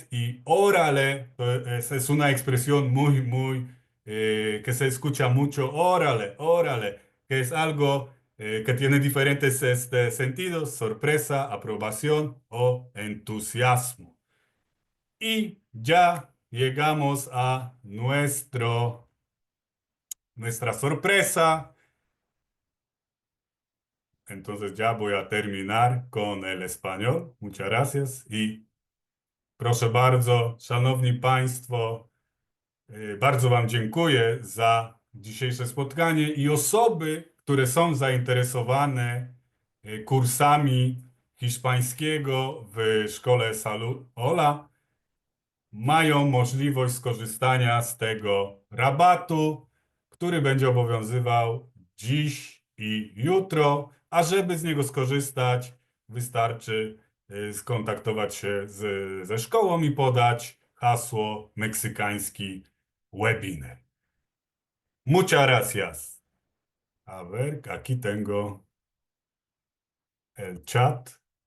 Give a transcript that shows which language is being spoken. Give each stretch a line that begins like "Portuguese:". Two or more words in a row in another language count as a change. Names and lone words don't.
Spanish: Y órale, es una expresión que se escucha mucho, órale, órale, que es algo que tiene diferentes sentidos, sorpresa, aprobación o entusiasmo. Y ya llegamos a nuestra sorpresa. Entonces ya voy a terminar con el español. Muchas gracias.
Polish: I proszę bardzo, Szanowni Państwo, bardzo Wam dziękuję za dzisiejsze spotkanie i osoby, które są zainteresowane kursami hiszpańskiego w szkole Salud Hola, mają możliwość skorzystania z tego rabatu, który będzie obowiązywał dziś i jutro, a żeby z niego skorzystać, wystarczy skontaktować się ze szkołą i podać hasło meksykański webinar.
Spanish: Muchas gracias. A ver, aquí tengo el chat.